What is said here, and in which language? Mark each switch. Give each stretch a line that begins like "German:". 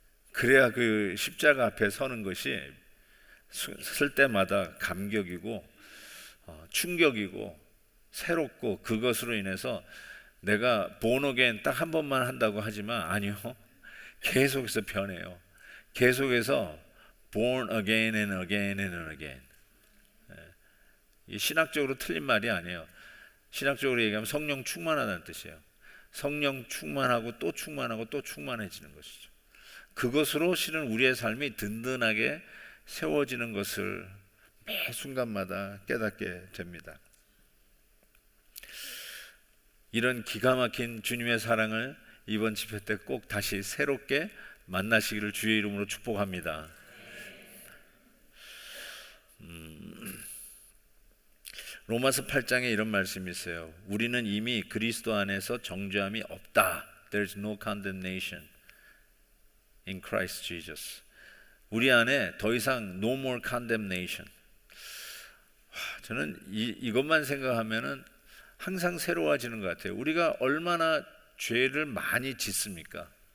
Korean: 그래야 그 십자가 앞에 서는 것이 쓸 때마다 감격이고 충격이고 새롭고, 그것으로 인해서 내가
English: born again
Korean: 딱 한 번만 한다고 하지만 아니요, 계속해서 변해요. 계속해서
English: born again and again and again.
Korean: 신학적으로 틀린 말이 아니에요. 신학적으로 얘기하면 성령 충만하다는 뜻이에요. 성령 충만하고 또 충만하고 또 충만해지는 것이죠. 그것으로 실은 우리의 삶이 든든하게 세워지는 것을 매 순간마다 깨닫게 됩니다. 이런 기가 막힌 주님의 사랑을 이번 집회 때 꼭 다시 새롭게 만나시기를 주의 이름으로 축복합니다. 로마서 8장에 이런 말씀이 있어요. 우리는 이미 그리스도 안에서 정죄함이 없다.
English: There's no condemnation in Christ Jesus.
Korean: 우리 안에 더 이상
English: no more condemnation.
Korean: 저는 이것만 생각하면은 항상 새로워지는 것 같아요. 우리가 얼마나 죄를 많이 짓습니까?